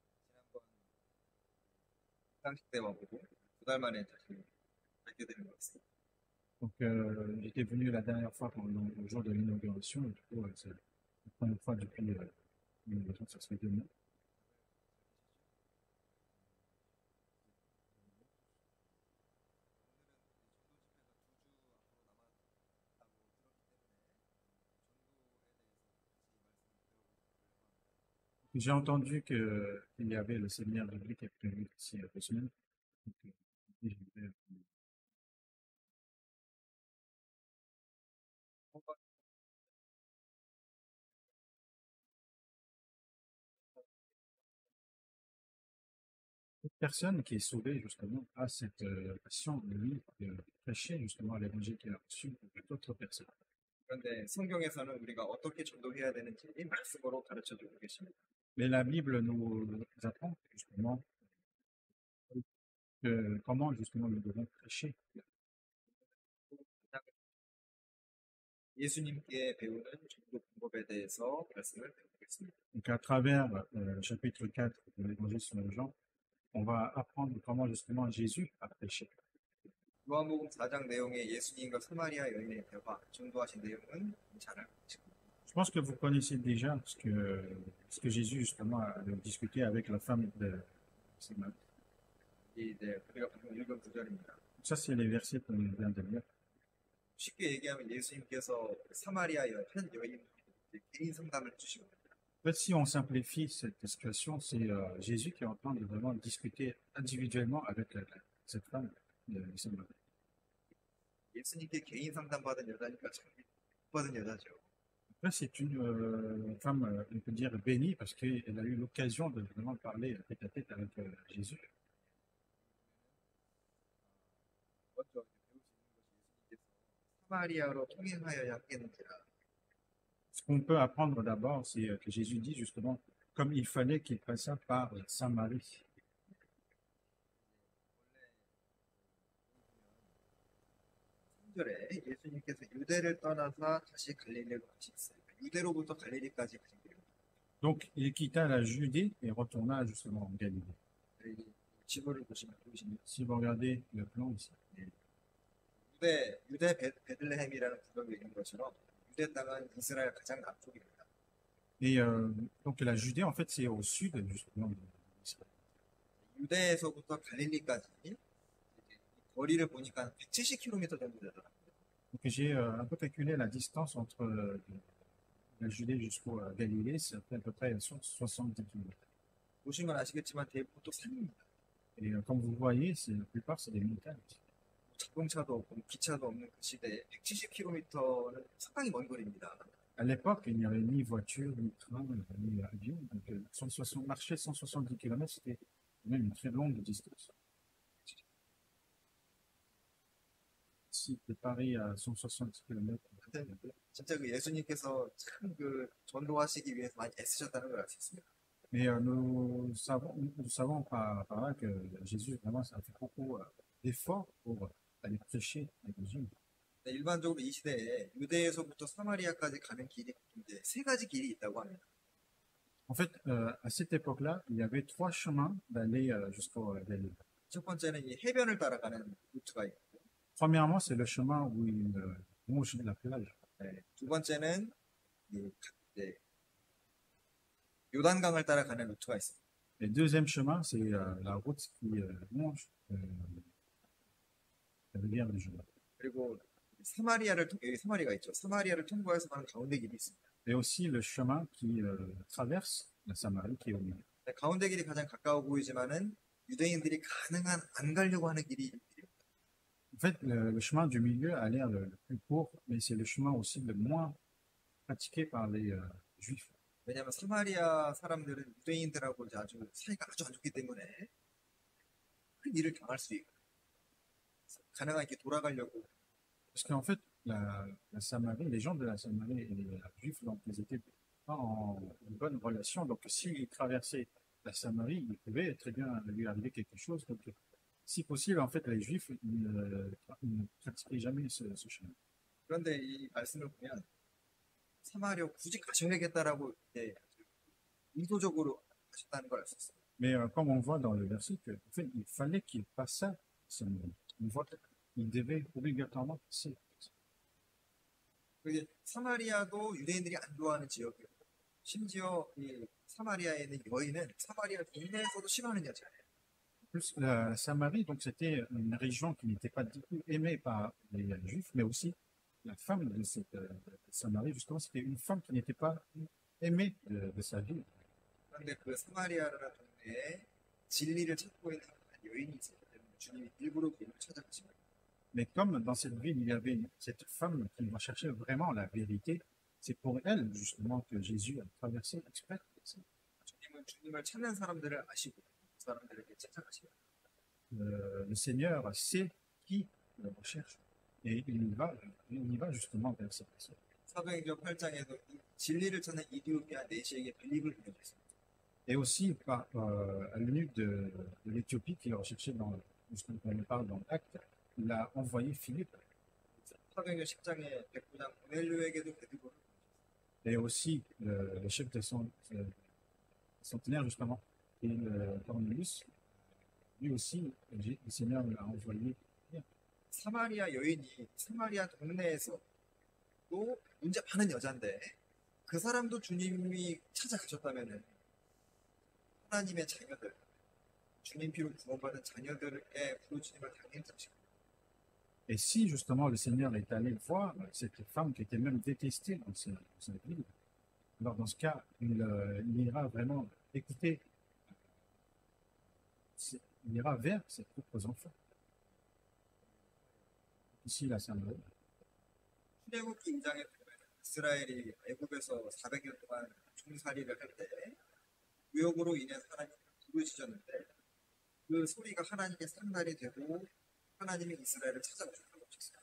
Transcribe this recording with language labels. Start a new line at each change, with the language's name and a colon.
Korean: 지난번 상식 때 와보고 2달 만에 다시 뵙게 되는 것 같습니다.
French: Donc, j'étais venu la dernière fois pendant le jour de l'inauguration, et du coup, c'est la première fois depuis l'inauguration, ça se fait 2 mois. J'ai entendu qu'il y avait le séminaire biblique qui est prévu d'ici 2 semaines. Donc, je vais- Cette personne qui est sauvée, justement, a cette passion, lui, de prêcher, justement, l'évangile qu'il a reçu pour d'autres personnes.
Korean: 그런데 성경에서는 우리가 어떻게 전도해야 되는지 이 말씀으로 가르쳐 주고 계십니다.
French: Mais la Bible nous apprend, justement, comment, justement, nous devons prêcher.
Korean: 예수님께 배우는 전도 방법에 대해서 말씀을 드리겠습니다.
French: Donc, à travers le chapitre 4 de l'évangile selon Jean, on va apprendre comment, justement, Jésus a prêché.
Korean: 요한복음 4장 내용의 예수님과 사마리아 여인의 대화, 전도하신 내용은 잘 알고 계십니다.
French: Je pense que vous connaissez déjà ce que Jésus, justement, a discuté avec la femme de Samarie.
Korean: 이제 우리가 방금 읽은 구절입니다.
French: Ça, c'est les versets qu'on vient de lire.
Korean: 쉽게 얘기하면 예수님께서 사마리아 한 여인 개인 상담을 해주신 겁니다.
French: En fait, si on simplifie cette situation, c'est Jésus qui est en train de vraiment discuter individuellement avec cette femme de Samarie.
Korean: 예수님께 개인 상담 받은 여자니까 참 받은 여자죠.
French: Après, c'est une femme, on peut dire, bénie parce qu'elle a eu l'occasion de vraiment parler tête à tête avec Jésus.
Korean: 먼저 배울 수 있는 것이 예수님께서 사마리아로 통행하여야 하겠는지라.
French: Ce qu'on peut apprendre d'abord, c'est que Jésus dit justement, comme il fallait qu'il passât par Samarie.
Korean: 원래 3절에 예수님께서 유대를 떠나서 다시 갈릴리로 가셨어요. 유대로부터 갈릴리까지 가신 길입니다.
French: Donc, il quitta la Judée et retourna justement en Galilée.
Korean: 이 지도를 보시면
French: Si vous regardez le plan ici,
Korean: 유대 베들레헴이라는 구역이 있는 것처럼 유대 땅은 이스라엘 가장 남쪽입니다.
French: et donc la Judée, en fait, c'est au sud justement d'Israël.
Korean: 유대에서부터 갈릴리까지 이제 이 거리를 보니까 170km 정도 되더라고요.
French: Donc, j'ai un peu calculé la distance entre la Judée jusqu'au Galilée, c'est à peu près 70 km.
Korean: 보시면 아시겠지만 대부분 산입니다.
French: Et comme vous voyez, la plupart, c'est des montagnes.
Korean: 자동차도 없고 기차도 없는 그 시대에 170km는 상당히 먼 거리입니다.
French: À l'époque, il n'y avait ni voiture, ni train, ni avion. Donc, marcher 170 km, c'était même une très longue distance. Si de Paris à 170 km,
Korean: 진짜 그 예수님께서 참 그 전도하시기 위해서 많이 애쓰셨다는 걸 알 수 있습니다.
French: mais nous savons par là que Jésus, vraiment, ça a fait beaucoup d'efforts pour aller prêcher l'évangile.
Korean: 일반적으로 이 시대에 유대에서부터 사마리아까지 가는 길이 이제 3가지 길이 있다고 합니다.
French: En fait, à cette époque-là, il y avait 3 chemins d'aller jusqu'au Galilée.
Korean: 첫 번째는 이 해변을 따라가는 루트가 있고,
French: Premièrement, c'est le chemin où il longe la plage.
Korean: 두 번째는 이제 요단강을 따라가는 루트가 있습니다.
French: Et deuxième chemin, c'est la route qui longe la rivière du Jourdain.
Korean: 그리고 사마리아를 여기 사마리아가 있죠. 사마리아를 통과해서 가는 가운데 길이 있습니다.
French: Et aussi le chemin qui traverse la Samarie qui est au milieu.
Korean: 네, 가운데 길이 가장 가까워 보이지만은 유대인들이 가능한 안 가려고 하는 길이
French: En fait, le chemin du milieu a l'air le plus court, mais c'est le chemin aussi le moins pratiqué par les Juifs.
Korean: 왜냐하면 사마리아 사람들은 유대인들하고 이제 사이가 아주 안 좋기 때문에 큰 일을 당할 수 있고 가능한 이렇게 돌아가려고
French: Parce qu'en fait, la Samarie, les gens de la Samarie et les Juifs, donc, ils n'étaient pas en bonne relation. Donc, s'ils traversaient la Samarie, il pouvait très bien lui arriver quelque chose. Donc, si possible, en fait, les Juifs ils ne pratiquaient jamais ce chemin.
Korean: 그런데 이 말씀을 보면 사마리아 굳이 가셔야겠다라고 이제 의도적으로 하셨다는 걸 알 수 있어요.
French: Mais comme on voit dans le verset, en fait, il fallait qu'il passe ça. On voit qu'il devait obligatoirement passer.
Korean: 그게 사마리아도 유대인들이 안 좋아하는 지역이고 심지어 이 사마리아에 있는 여인은 사마리아 동네에서도 싫어하는 여자예요.
French: Plus, la Samarie, donc c'était une région qui n'était pas du tout aimée par les Juifs, mais aussi la femme de cette Samarie, justement, c'était une femme qui n'était pas aimée de sa vie.
Korean: 그런데 그 사마리아라는 동네에 진리를 찾고 있는 한 여인이 있었기 때문에 주님이 일부러 그를 찾아가신 거예요.
French: Mais comme dans cette ville, il y avait cette femme qui recherchait vraiment la vérité, c'est pour elle, justement, que Jésus a traversé exprès.
Korean: 주님은 주님을 찾는 사람들을 아시고 그 사람들에게 찾아가시고
French: Le Seigneur sait qui le recherche et il y va justement vers cette personne.
Korean: 사도행전 8장에도 이 진리를 찾는 이디오피아 내시에게 빌립을 보내줬습니다.
French: Et aussi à l'eunuque de l'Éthiopie qui le recherchait justement, on parle dans l'Acte, il a envoyé Philippe.
Korean: 사도행전 10장에 백부장 고넬료에게도 베드로를
French: Et aussi le chef de centenaire, justement, et Cornelius, lui aussi, le Seigneur l'a envoyé.
Korean: 사마리아 여인이 사마리아 동네에서 또 문제 많은 여잔데 그 사람도 주님이 찾아가셨다면은 하나님의 자녀들, 주님 피로 구원받은 자녀들의 부르짖음을 당연히 들으시고
French: Et si justement le Seigneur est allé voir cette femme qui était même détestée dans sa ville, alors dans ce cas, il ira vraiment écouter, il ira vers ses propres enfants. Ici, la Samarie.
Korean: 출애굽기 2장에 보면 이스라엘이 애굽에서 400년 동안 종살이를 할 때 구역으로 인해서 하나님을 부르짖었는데 그 소리가 하나님의 상달이 되고 하나님이 이스라엘을 찾아오셨다고 하셨어요.